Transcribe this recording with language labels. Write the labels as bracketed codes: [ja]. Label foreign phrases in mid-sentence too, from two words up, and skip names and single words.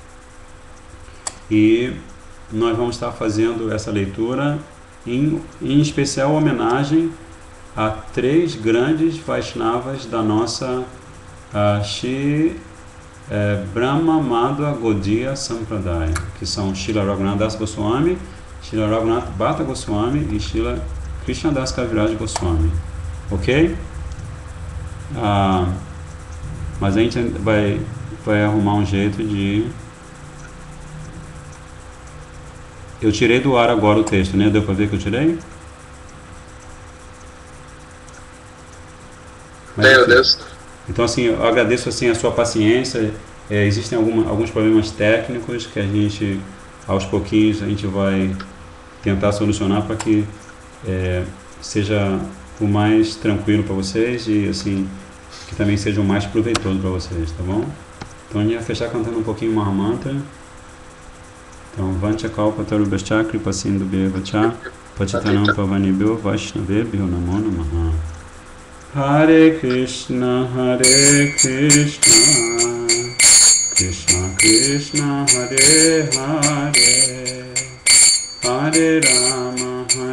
[pt] E nós vamos estar fazendo essa leitura em especial homenagem a 3 grandes Vaishnavas da nossa Shri Brahma Madhva Gaudiya Sampradaya, que são Srila Raghunath Das Goswami, Srila Raghunath Bhatta Goswami e Srila Krishnadas Kaviraj Goswami. Ok? Mas a gente vai arrumar um jeito de... Eu tirei do ar agora o texto, né? Deu para ver que eu tirei? Meu Deus. Então, assim, eu agradeço assim, a sua paciência. Existem alguns problemas técnicos que a gente, aos pouquinhos, a gente vai tentar solucionar para que seja o mais tranquilo para vocês e, assim, que também seja o mais proveitoso para vocês, tá bom? Então, a gente vai fechar cantando um pouquinho [sa] Maha Mantra. [pt] Então, [sa] Vancha Kalpa Tarubhascha Kripa Sindhu Bheva Pachitanam Pavanibhyo Vaishnavebhyo Namo Namaha. Hare Krishna, Krishna Krishna, Hare Hare, Hare Rama,